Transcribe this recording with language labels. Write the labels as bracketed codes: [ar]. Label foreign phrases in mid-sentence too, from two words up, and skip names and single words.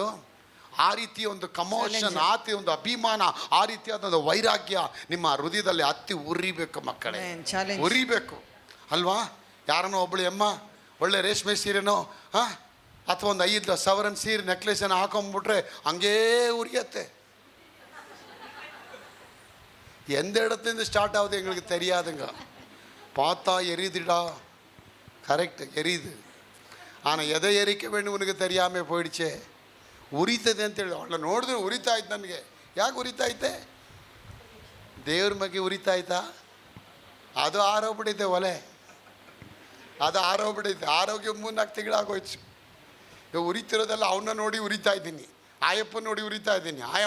[kn] ಆ ರೀತಿ ಒಂದು ಕಮೋಷನ್, ಆ ರೀತಿ ಒಂದು ಅಭಿಮಾನ, ಆ ರೀತಿಯಾದ ಒಂದು ವೈರಾಗ್ಯ ನಿಮ್ಮ ಹೃದಯದಲ್ಲಿ ಹತ್ತಿ ಉರಿಬೇಕು ಮಕ್ಕಳೇ, ಉರಿಬೇಕು ಅಲ್ವಾ? ಯಾರನ್ನೋ ಒಬ್ಬಳು ಅಮ್ಮ ಒಳ್ಳೆ ರೇಷ್ಮೆ ಸೀರೆನೋ ಅಥವಾ ಒಂದು 5 ಸಾವಿರ ಸೀರೆ ನೆಕ್ಲೆಸನ್ನು ಹಾಕೊಂಡ್ಬಿಟ್ರೆ ಹಂಗೇ ಉರಿಯತ್ತೆ. [ta] எந்த இடத்துலேருந்து ஸ்டார்ட் ஆகுது எங்களுக்கு தெரியாதுங்க. பார்த்தா எரியுதுடா, கரெக்ட் எரியுது. ஆனால் எதை எரிக்க வேண்டும் உனக்கு தெரியாமல் போயிடுச்சே. [kn] ಉರಿತದೆ ಅಂತೇಳಿ ಅವಳ ನೋಡಿದ್ರೆ ಉರಿತಾ ಇತ್ತು ನನಗೆ. ಯಾಕೆ ಉರಿತಾ ಇದ್ದೆ? ದೇವ್ರ ಬಗ್ಗೆ ಉರಿತಾ ಇತ್ತಾ? ಅದು ಆರೋಗ್ಬಿಟ್ಟಿದ್ದೆ ಒಲೆ, ಅದು ಆರೋಗ್ಬಿಟ್ಟಿದ್ದೆ. ಆರೋಗ್ಯ 3-4 ತಿಂಗಳಾಗೋಯ್ತು. ಇವಾಗ ಉರಿತಿರೋದೆಲ್ಲ ಅವನ್ನ ನೋಡಿ ಉರಿತಾ ಇದ್ದೀನಿ, ಆಯಪ್ಪ ನೋಡಿ ಉರಿತಾ ಇದ್ದೀನಿ.